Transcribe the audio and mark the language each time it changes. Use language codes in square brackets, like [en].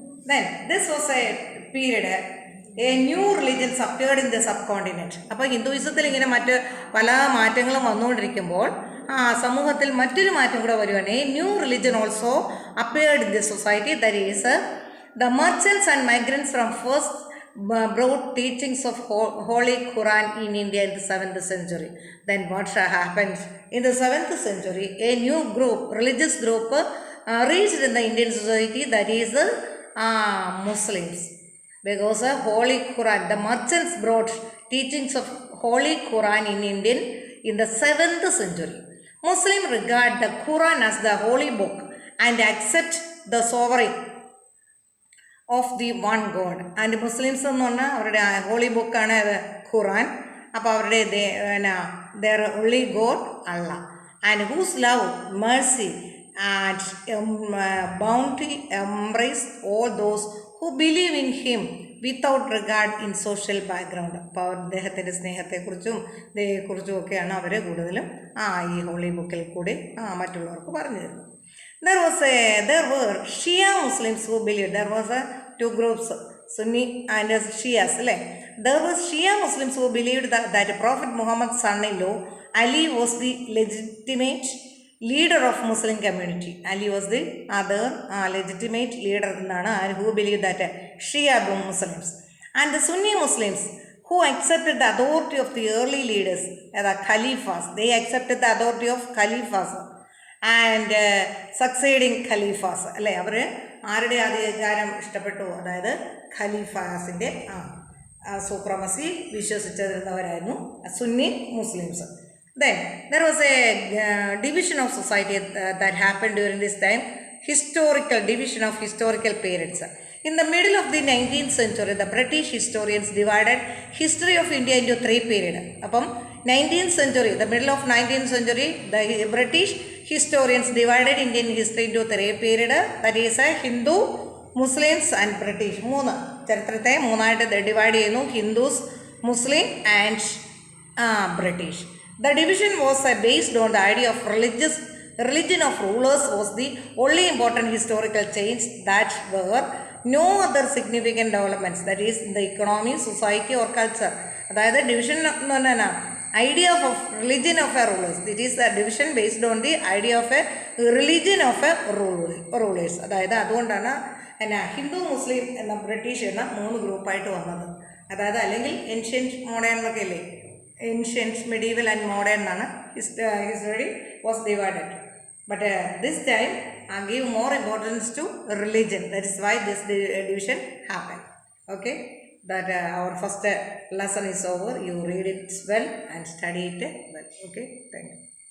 [en] Then this was a period a new religions appeared in the subcontinent. [ml] അപ്പോൾ ഹിന്ദുയിസത്തിൽ ഇങ്ങനെ മറ്റ് പല മാറ്റങ്ങളും വന്നുകൊണ്ടിരിക്കുമ്പോൾ സമൂഹത്തിൽ മറ്റൊരു മാറ്റം കൂടെ വരുവാണ്. [en] A new religion also appeared in the society, that is the merchants and migrants from first brought teachings of Holy Quran in India in the 7th century. Then what happened? In the 7th century, a new group, religious group reached in the Indian society, that is Muslims. Because Holy Quran, the merchants brought teachings of Holy Quran in Indian in the 7th century. Muslims regard the Quran as the holy book and accept the sovereign of the one God. [ml] And Muslims എന്ന് പറഞ്ഞാൽ അവരുടെ holy ബുക്കാണ് ഖുറാൻ. അപ്പോൾ അവരുടെ [en] their only God Allah, and whose love, mercy and bounty embrace all those who believe in him without regard in social background. [ml] അപ്പോൾ അദ്ദേഹത്തിൻ്റെ സ്നേഹത്തെക്കുറിച്ചും ദയെക്കുറിച്ചും ഒക്കെയാണ് അവർ കൂടുതലും ഈ ഹോളി ബുക്കിൽ കൂടി മറ്റുള്ളവർക്ക് പറഞ്ഞു തരുന്നത്. [en] There were Shia Muslims who believed. There was two groups, Sunni and Shias. There was Shia Muslims who believed that Prophet Muhammad's son-in-law Ali was the legitimate leader of Muslim community. Ali was the other legitimate leader who believed that Shia Muslims. And the Sunni Muslims who accepted the authority of the early leaders, the Khalifas. They accepted the authority of Khalifas and succeeding Khalifas. [ml] അല്ലേ, അവർ ആരുടെ അധികാരം ഇഷ്ടപ്പെട്ടു? അതായത് ഖലീഫാസിൻ്റെ supremacy വിശ്വസിച്ചിരുന്നവരായിരുന്നു Sunni Muslims. [en] Then there was a division of society that happened during this time, historical division of historical periods. In the middle of the 19th century, the British historians divided history of India into three periods. അപ്പം 19th century, the middle of 19th century, the British historians divided Indian history into three periods. That is Hindu, Muslims and British. [ml] മൂന്ന് ചരിത്രത്തെ മൂന്നായിട്ട് divide ചെയ്യുന്നു: Hindus, Muslim and British. [en] The division was based on the idea of religion of rulers was the only important historical change. That were no other significant developments, that is in the economy, society or culture. അതായത് division [ml] എന്ന് പറഞ്ഞാൽ [en] Idea of religion of a rulers. It is a division based on the idea of a religion of a rulers. [ml] അതായത് അതുകൊണ്ടാണ് ഹിന്ദു, മുസ്ലിം എന്ന British എന്ന മൂന്ന് ഗ്രൂപ്പായിട്ട് വന്നത്. അതായത് അല്ലെങ്കിൽ [en] ancient modern [ml] എന്നൊക്കെ ഇല്ലേ, [en] Ancient medieval and modern എന്നാണ് history was divided. But this time give more importance to religion. That is why this division happened. Okay, that our first lesson is over. You read it well and study it well. Okay, thank you.